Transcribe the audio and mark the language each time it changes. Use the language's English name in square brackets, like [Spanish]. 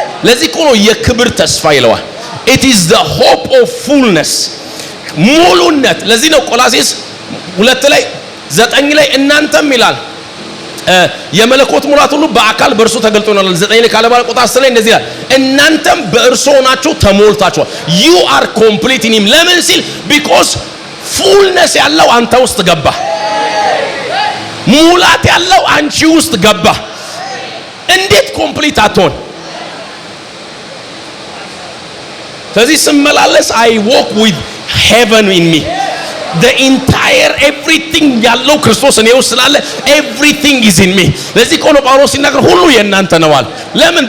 [Amharic] ለዚህ እኮ ነው የክብር ተስፋ ይለዋል። [English] it is the hope of fullness [Amharic] ሙሉነት። ለዚህ ነው ቆላሲስ 2:9 ላይ እናንተም ይላል የመለኮት ሙላት ሁሉ በአካል በእርሱ ተገልጦናል። 9 ላይ ካለ በኋላ ቁጥር 10 ላይ እንደዚህ ይላል እናንተም በእርሱ ሆናችሁ ተሞልታችኋል። [English] you are complete in him። [Amharic] ለምን ሲል [English] because fullness [Amharic] ያለው አንተ ውስጥ ገባ፣ ሙላት ያለው አንቺ ውስጥ ገባ። እንዴት ኮምፕሊት አትሆን? ስለዚህ ስመላለስ [English] I walk with heaven in me. the entire everything [Amharic] ያለው ክርስቶስ እኔ ውስጥ ስላለ [English] everything is in me። [Amharic] ለዚህ ቆሎ ጳውሎስ ሲናገር ሁሉ የእናንተ ነዋል። ለምን?